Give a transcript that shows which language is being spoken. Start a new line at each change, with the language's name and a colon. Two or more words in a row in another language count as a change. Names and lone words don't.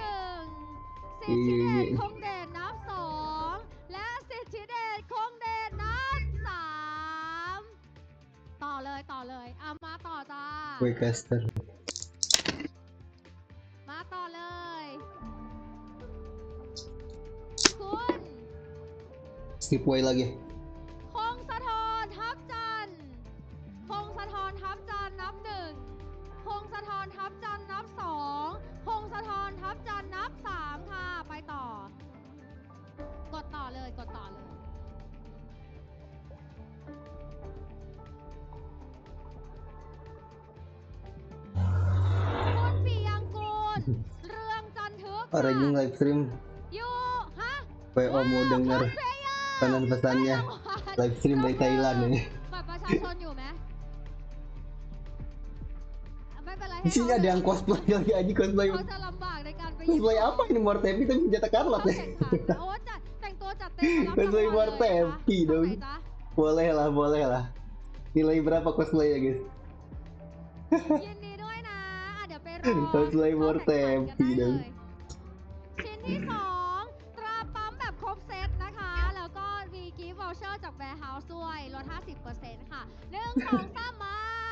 Thai: ชคงเดชนับ 2และสิทธิเดชคงเดชนับ 3ต่อเลยมาต่อจ้ามาต่อเลยคุณ
Indonesian: skip way lagi พงศธรทับจันทร์พงศธรทับจันทร์นับ 1พงศธรทับจันทร์นับ 2พงศธรทับจันทร์นับ 3ค่ะไปต่อกดต่อเลยคุณปิยังกูลเรืองจันทึก orang yang
English: live stream
Thai: อยู่ฮะ
Indonesian: PO mau denger pesan-pesannya
English: live stream
Indonesian: dari Thailand ini
Thai: บัตรประชาชนอยู่ไหมไม่เป็นไร
Indonesian: di sini ada yang cosplay lagi aja cosplay
Thai: เขาจะลำบากในการไป
Indonesian: cosplay apa ini Mortepi tapi senjata Karlat ya
Thai: โอ้จัดแต่งตัวจัดเต็ม
Indonesian: cosplay Mortepi dong boleh lah nilai berapa cosplay ya guys
Thai: ยินดีด้วยนะเดี๋ยวไปรอ
Indonesian: cosplay Mortepi dong
Thai: ชิ้นที่ 2 ตราปั๊มแบบครบเซตนะคะแล้วก็มีกิฟต์วอเชอร์จากแบร์เฮาส์ด้วยลด 50% ค่ะ1 2 3มา